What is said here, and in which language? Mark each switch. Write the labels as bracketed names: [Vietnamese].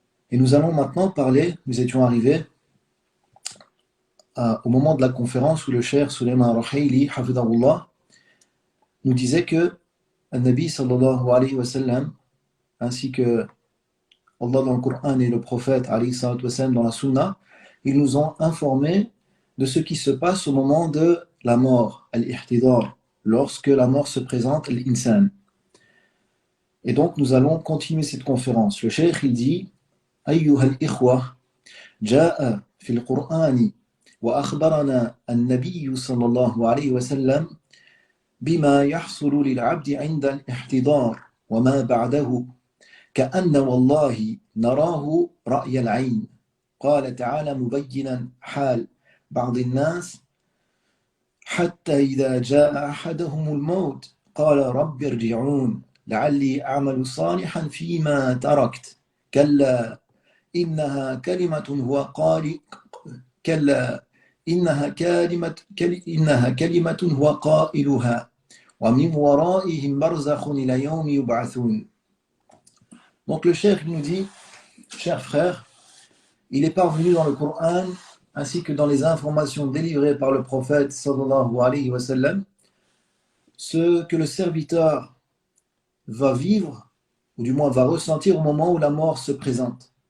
[French] Et nous allons maintenant parler, nous étions arrivés au moment de la conférence où le cheikh Sulayman al-Ruhayli hafidahullah nous disait que le Nabi sallallahu alayhi wa sallam ainsi que Allah dans le Coran et le prophète alayhi salatu wa sallam dans la Sunna, ils nous ont informés de ce qui se passe au moment de la mort, al-ihtidar, lorsque la mort se présente, l'insan. Et donc nous allons continuer cette conférence. Le cheikh il dit [Arabic] أيها الإخوة جاء في القرآن وأخبرنا النبي صلى الله عليه وسلم بما يحصل للعبد عند الاحتضار وما بعده كأن والله نراه رأي العين. قال تعالى مبينا حال بعض الناس حتى إذا جاء أحدهم الموت قال رب ارجعون لعلي أعمل صالحا فيما تركت كلا إنها كلمة هو قال كلا إنها كلمة هو قائلها ومن ورائهم برزخ إلى يوم يبعثون. [French] Donc le cheikh nous dit, chers frères, il est parvenu dans le Coran ainsi que dans les informations délivrées par le prophète sallallahu alayhi wa sallam ce que le serviteur va vivre ou du moins va ressentir au moment où la mort se présente.